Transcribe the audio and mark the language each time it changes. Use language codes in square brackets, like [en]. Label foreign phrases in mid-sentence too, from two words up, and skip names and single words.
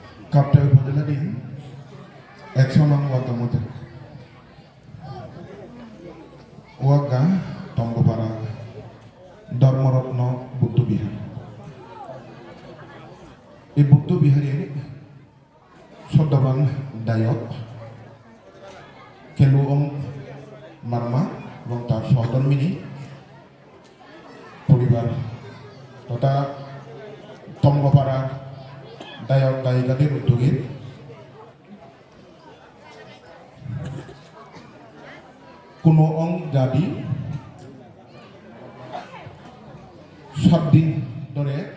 [bn] Kapten Padaladin, Exonang Watamuta Waga, Tombopara, Dharmarotno, Buddha Bihar. এই বুদ্ধ বিহারের শ্রদ্ধাবান দায়ক কেলুঅং মার্মা এবং তার সহধর্মিনী পরিবার তথা তম্বপাড়ার দায়ক দায়িকাদের উদ্যোগে কোনো অং জাতি 7 দিন ধরে